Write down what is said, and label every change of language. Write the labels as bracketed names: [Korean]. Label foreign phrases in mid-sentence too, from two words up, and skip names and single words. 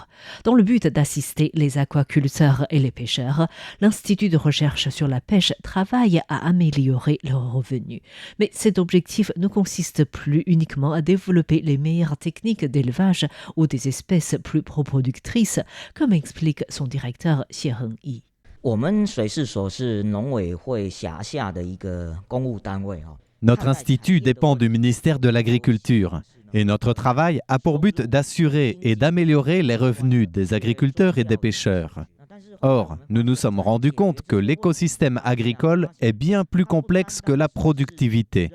[French] Dans le but d'assister les aquaculteurs et les pêcheurs, l'Institut de recherche sur la pêche travaille à améliorer leurs revenus. Mais cet objectif ne consiste plus uniquement à développer les meilleures techniques d'élevage ou des espèces plus reproductrices, comme explique son directeur Xie Hengyi. [Chinese] 我们水事所是农委会辖下的一个公务单位。 [French] Notre institut dépend du ministère de l'Agriculture et notre travail a pour but d'assurer et d'améliorer les revenus des agriculteurs et des pêcheurs. Or, nous nous sommes rendus compte que l'écosystème agricole est bien plus complexe que la productivité.